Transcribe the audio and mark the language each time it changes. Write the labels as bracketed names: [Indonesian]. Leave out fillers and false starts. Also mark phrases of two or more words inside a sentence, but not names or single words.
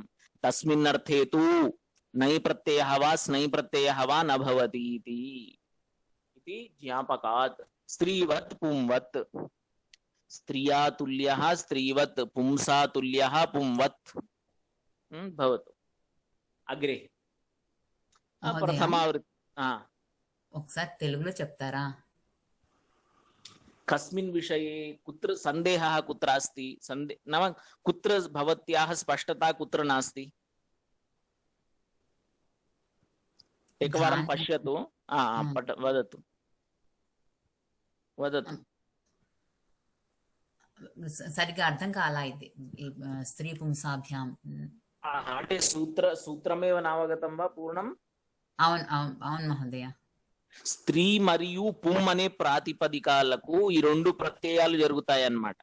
[Sanskrit] तस्मिन् अर्थे तु नै प्रत्ययः वा स्नै प्रत्ययः वा न भवति इति ज्ञापकात्। स्त्रीवत् पुंवत्, स्त्रिया तुल्यः स्त्रीवत्, पुंसा तुल्यः पुंवत् भवतु। अग्रे प्रथमावृत्ति [Telugu] ఒకసారి తెలుగులో చెప్తారా? [Sanskrit] कस्मिन् विषये कुत्र सन्देहः कुत्र अस्ति? नाम कुत्र भवत्याः स्पष्टता कुत्र नास्ति? एकवारं पश्यतु। वदतु वदतु। [Telugu] సరిగ్గా అర్థం కాలా ఇది [Sanskrit] స్త్రీ పుంసాభ్యాం అంటే సూత్రమేవ నావగతం వా పూర్ణం? [Telugu] అవును అవును అవును మహోదయ. స్త్రీ మరియు పుం అనే ప్రాతిపదికాలకు ఈ రెండు ప్రత్యయాలు జరుగుతాయి అన్నమాట.